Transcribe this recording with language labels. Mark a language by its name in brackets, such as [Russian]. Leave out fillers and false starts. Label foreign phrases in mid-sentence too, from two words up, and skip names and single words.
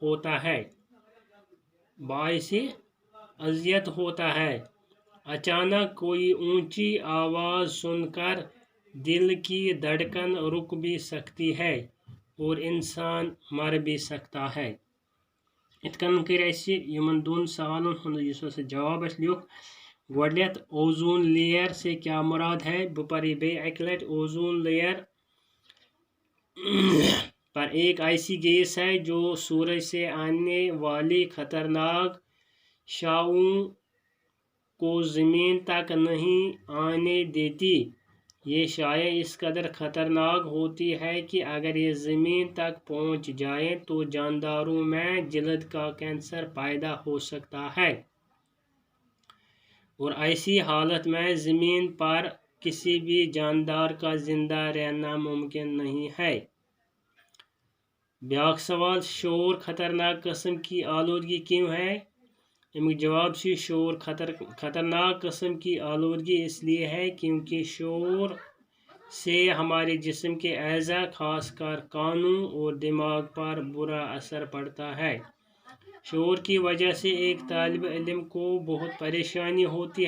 [Urdu] ہوتا ہے اچانک کوئی اونچی آواز سن کر دل کی دھڑکن رک بھی سکتی ہے اور انسان مر بھی سکتا ہے [Kashmiri] یِتھ کٔنۍ کٔر اَسہِ یِمن دۄن سوالن ہُنٛد یُس ہسا جواب اَسہِ لیوٚکھ گۄڈٕنیٚتھ [English] ozone layer [Urdu] سے کیا مراد ہے [Kashmiri] بہٕ پرٕ یہِ بیٚیہِ اَکہِ لٹہِ [English] ozone layer [Urdu] پر ایک ایسی گیس ہے جو سورج سے آنے والی خطرناک شعاعوں کو زمین تک نہیں آنے دیتی یہ شعاعیں اس قدر خطرناک ہوتی ہے کہ اگر یہ زمین تک پہنچ جائیں تو جانداروں میں جلد کا کینسر پیدا ہو سکتا ہے اور ایسی حالت میں زمین پر کسی بھی جاندار کا زندہ رہنا ممکن نہیں ہے [Kashmiri] بیاکھ سوال [Urdu] شور خطرناک قسم کی آلودگی کیوں ہے [Kashmiri] امیُک جواب چھُ [Urdu] شور خطرناک قسم کی آلودگی اس لیے ہے کیونکہ شور سے ہمارے جسم کے اعضاء خاص کر کانوں اور دماغ پر برا اثر پڑتا ہے شور کی وجہ سے ایک طالب علم کو بہت پریشانی ہوتی